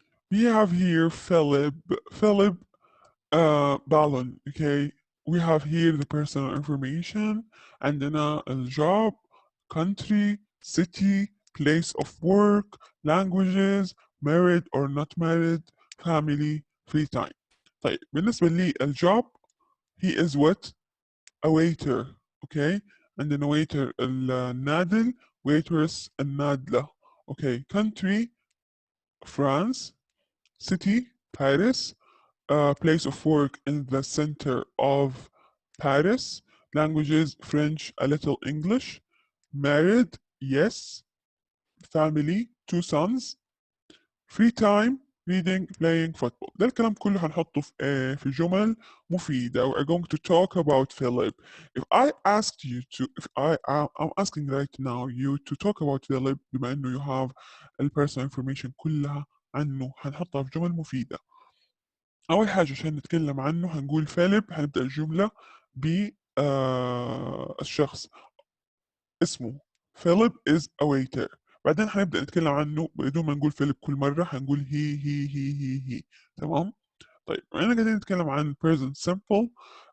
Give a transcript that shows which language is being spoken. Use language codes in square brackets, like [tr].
[en] We have here Philip Ballon, okay? We have here the personal information, عندنا الجوب, country, city, place of work, languages, married or not married, family, free time. [ar] طيب بالنسبة لي الجوب, [en] he is what? A waiter, okay? [ar] عندنا waiter النادل, waitress النادلة, okay? [en] Country, France, city, Paris, place of work in the center of Paris, languages, French, a little English, married, yes, family, 2 sons, free time, reading, playing football. [ar] ده الكلام كله هنحطه في جمل مفيدة. [en] We're going to talk about Philip. If I asked you to, I'm asking right now you to talk about Philip, [ar] بما إنه [en] you have personal information [ar] كلها عنه, هنحطها في جمل مفيدة. أول حاجة عشان نتكلم عنه هنقول فيليب, هنبدأ الجملة بالشخص اسمه فيليب [en] is a waiter. [ar] بعدين هنبدأ نتكلم عنه بدون ما نقول فيليب كل مرة, هنقول هي. تمام؟ طيب أنا قاعدين نتكلم عن present simple.